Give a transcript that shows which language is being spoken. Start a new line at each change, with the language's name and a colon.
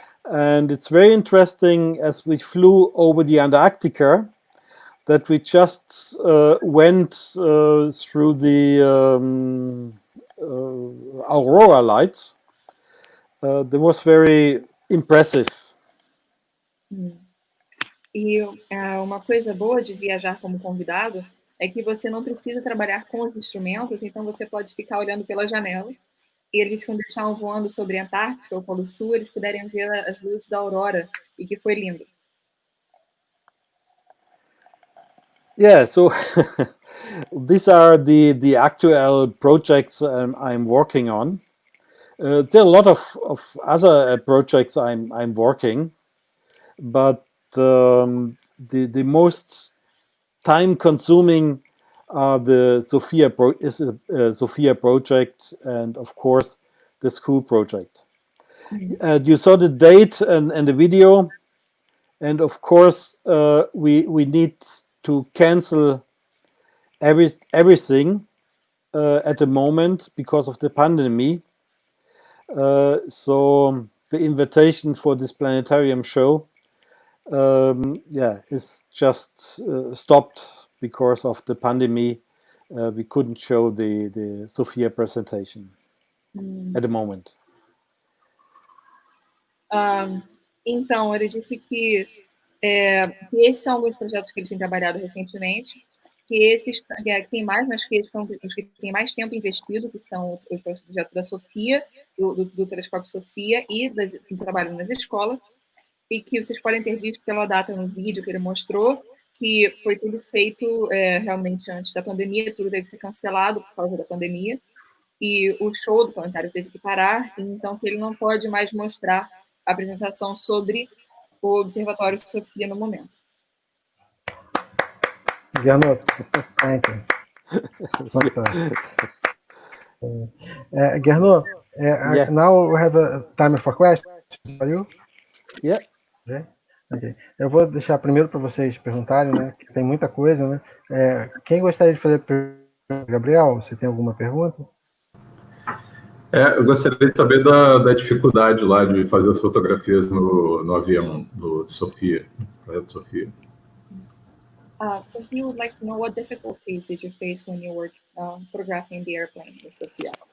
English: And it's very interesting as we flew over the Antarctica that we just went through the aurora lights. That was very impressive.
Portuguese: E uma coisa boa de viajar como convidado é que você não precisa trabalhar com os instrumentos, então você pode ficar olhando pela janela. E eles, quando estavam voando sobre a Antártica ou Polo Sul, eles puderam ver as luzes da aurora, e que foi lindo.
English: Yeah, so these are the actual projects I'm working on. There are a lot of other projects I'm working, but the most time-consuming are the Sophia Sophia project and of course the school project. You saw the date and the video, and of course we need to cancel everything at the moment because of the pandemic. So the invitation for this planetarium show is just stopped because of the pandemic. We couldn't show the Sophia presentation at the moment.
Portuguese: Então, ele disse que esses são alguns projetos que eles têm trabalhado recentemente, que esses que tem mais, mas que são os que têm mais tempo investido, que são os projetos da Sofia, do telescópio Sofia e do trabalho nas escolas, e que vocês podem ter visto pela data no vídeo que ele mostrou, que foi tudo feito realmente antes da pandemia, tudo teve que ser cancelado por causa da pandemia, e o show do planetário teve que parar, então que ele não pode mais mostrar a apresentação sobre o Observatório Sofia no momento.
English: Gernot, thank you. Gernot, Yeah. now we have a time for questions for you. Yeah. Okay. Okay.
Portuguese: Eu vou deixar primeiro para vocês perguntarem, né? Que tem muita coisa, né? Quem gostaria de fazer Gabriel, você tem alguma pergunta? Eu gostaria de saber da dificuldade lá de fazer as fotografias no avião, no Sofia, projeto Sofia.
English: So he would like to know what difficulties did you face when you were photographing the airplane with Sophia?